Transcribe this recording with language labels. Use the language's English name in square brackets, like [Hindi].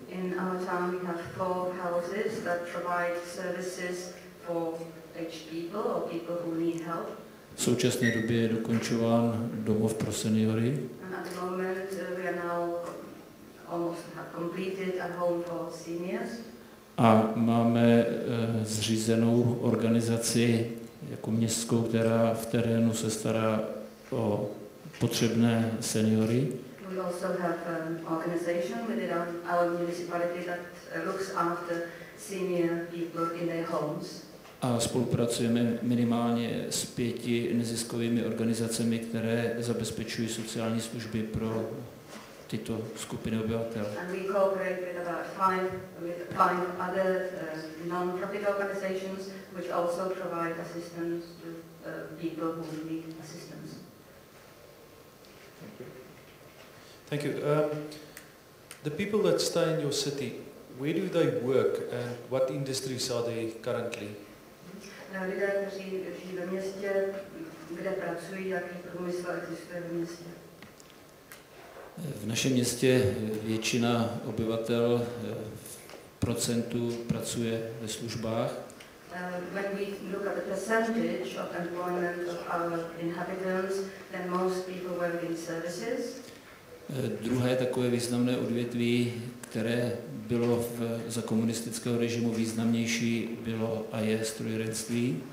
[English] In our town we have 4 houses that provide services for aged people or people who need help. [Czech] V současné době je dokončován domov pro seniory. [English] And at the moment we are now almost have completed a home for seniors. [Czech] A máme zřízenou organizaci jako městskou, která v terénu se stará o potřebné seniory. [English] We also have an organization within our municipality that looks after senior people in their homes. [Czech] A spolupracujeme minimálně s 5 neziskovými organizacemi, které zabezpečují sociální služby pro tyto skupiny obyvatel. [English] And we cooperate with about 5 other non-profit organizations which also provide assistance to people who need assistance. Thank you. The people that stay in your city, where do they work and what industries are they currently? [Czech] Lidé, kteří žijí ve městě, kde pracují, jaký průmysl existuje ve městě? V našem městě většina obyvatel v procentu pracuje ve službách. [English] When we look at the percentage of employment of our inhabitants, then most people work in services. [Czech] Druhé takové významné odvětví, které bylo za komunistického režimu významnější, bylo a je strojírenství.